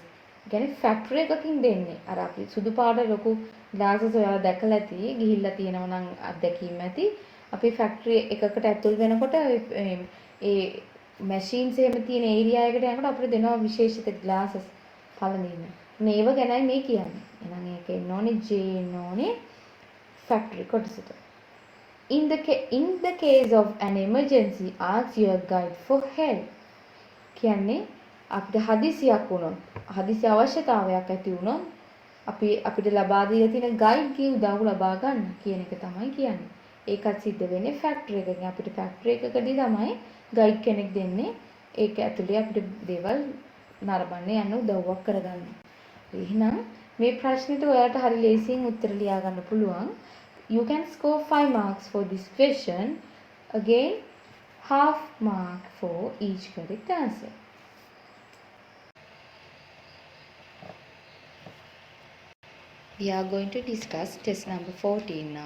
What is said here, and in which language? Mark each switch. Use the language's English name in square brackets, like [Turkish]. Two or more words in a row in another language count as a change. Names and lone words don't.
[Sinhala] කියන්නේ factory එකකින් දෙන්නේ. අර අපි සුදු පාට ලොකු glasses ඔයාලා දැකලා ඇති. ගිහිල්ලා තියෙනවා නම් අත්දැකීම් ඇති. අපි factory එකකට ඇතුල් වෙනකොට ඒ machines එහෙම තියෙන area එකට යනකොට අපිට දෙනවා විශේෂිත glasses පළඳින්න. මේව ගැනයි මේ කියන්නේ. එහෙනම් ඒක එන්න ඕනේ J එන්න ඕනේ factory කොටසට. [English] In the case of an emergency, ask your guide for help. [Sinhala] කියන්නේ අපිට හදිසියක් වුණොත්, හදිසි අවශ්‍යතාවයක් ඇති වුණොත් අපිට ලබා දීලා තියෙන guide කී උදව් ලබා ගන්න කියන එක තමයි කියන්නේ. ඒකත් සිද්ධ වෙන්නේ factory එකකින්. අපිට factory එකකදී තමයි guide කෙනෙක් දෙන්නේ. ඒක ඇතුලේ අපිට දේවල් නරඹන්න යන්න උදව්වක් කරගන්න. එහෙනම් මේ ප්‍රශ්නෙට ඔයාලට හරි ලේසියෙන් උත්තර ලියා ගන්න පුළුවන්. [English] You can score 5 marks for this question. Again, half mark for each correct answer. We are going to discuss test number 14 now.